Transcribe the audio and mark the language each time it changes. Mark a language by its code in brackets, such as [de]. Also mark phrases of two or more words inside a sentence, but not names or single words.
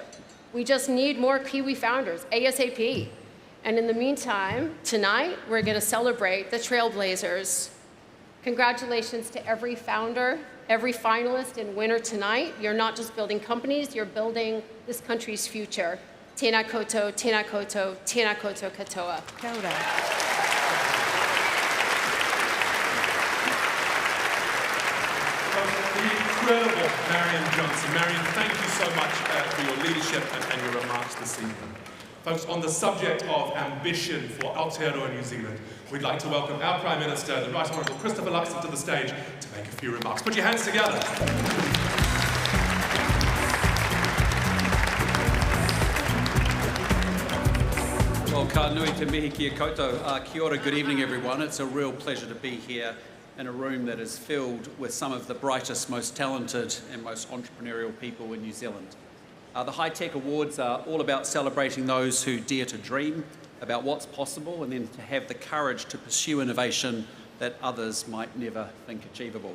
[en] We just need more Kiwi founders, ASAP. And in the meantime, tonight, we're going to celebrate the trailblazers. Congratulations to every founder, every finalist and winner tonight. You're not just building companies, you're building this country's future. [mi] Tēnā koutou, tēnā koutou, tēnā koutou katoa. Kia ora. [en] The incredible Marion Johnson. Marion, thank you so much for your leadership and your remarks this evening. Folks, on the subject of ambition for Aotearoa New Zealand, we'd like to welcome our Prime Minister, the Right Honourable Christopher Luxon, to the stage to make a few remarks. Put your hands together. Well, [mi] ka nui te mihi kia koutou. Kia ora, [en] good evening everyone. It's a real pleasure to be here in a room that is filled with some of the brightest, most talented and most entrepreneurial people in New Zealand. The High Tech Awards are all about celebrating those who dare to dream about what's possible and then to have the courage to pursue innovation that others might never think achievable.